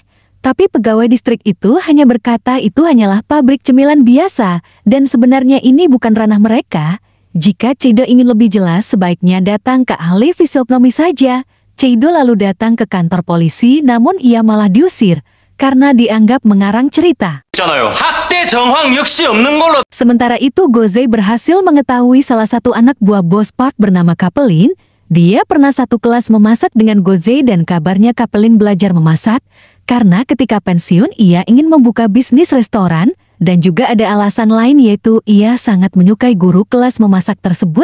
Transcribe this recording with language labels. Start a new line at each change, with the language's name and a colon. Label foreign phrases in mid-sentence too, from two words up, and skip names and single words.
Indonesian: Tapi pegawai distrik itu hanya berkata itu hanyalah pabrik cemilan biasa dan sebenarnya ini bukan ranah mereka. Jika Ci-do ingin lebih jelas sebaiknya datang ke ahli fisiognomi saja. Ci-do lalu datang ke kantor polisi namun ia malah diusir karena dianggap mengarang cerita.
Korean: 있잖아요. 학대 절대 정황 역시 없는 걸로.
Indonesian: Sementara itu Gozei berhasil mengetahui salah satu anak buah bos Park bernama Kapelin. Dia pernah satu kelas memasak dengan Gozei dan kabarnya Kapelin belajar memasak karena ketika pensiun ia ingin membuka bisnis restoran. Dan juga ada alasan lain yaitu ia sangat menyukai guru kelas memasak tersebut.